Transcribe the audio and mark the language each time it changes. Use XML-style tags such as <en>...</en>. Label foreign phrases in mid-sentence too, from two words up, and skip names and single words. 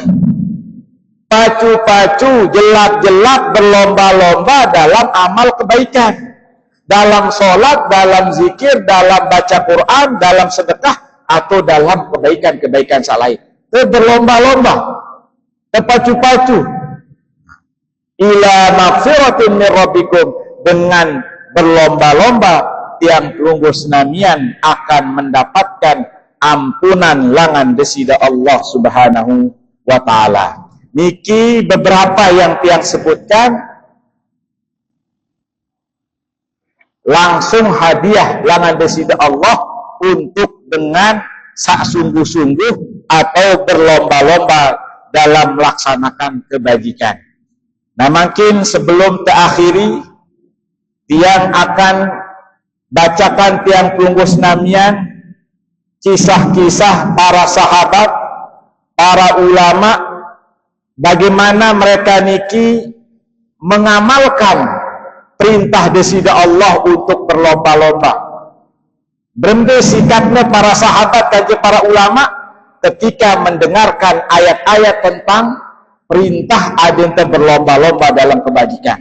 <sas>Pacu-pacu, jelap-jelap,</sas> <id>berlomba-lomba dalam amal kebaikan, dalam sholat, dalam zikir, dalam baca Quran, dalam sedekah, atau dalam kebaikan-kebaikan lain. Berlomba-lomba, terpacu-pacu.</id> <ar>Ila magfiratin min rabbikum,</ar> <id>dengan berlomba-lomba</id> <sas>tiang tunggu senamian</sas> <id>akan mendapatkan ampunan langan desida Allah</id> <ar>Subhanahu wa taala.</ar> <id>Niki beberapa yang tiang sebutkan, langsung hadiah langan desida Allah untuk dengan sak sungguh-sungguh atau berlomba-lomba dalam melaksanakan kebajikan. Nah, mungkin sebelum terakhiri, tiang akan bacakan</id> <sas>tiang tunggu senamian</sas> <id>kisah-kisah para sahabat, para ulama, bagaimana mereka niki mengamalkan perintah desida Allah untuk berlomba-lomba. Berembe sikapnya para sahabat dan para ulama ketika mendengarkan ayat-ayat tentang perintah adanya berlomba-lomba dalam kebajikan.</id>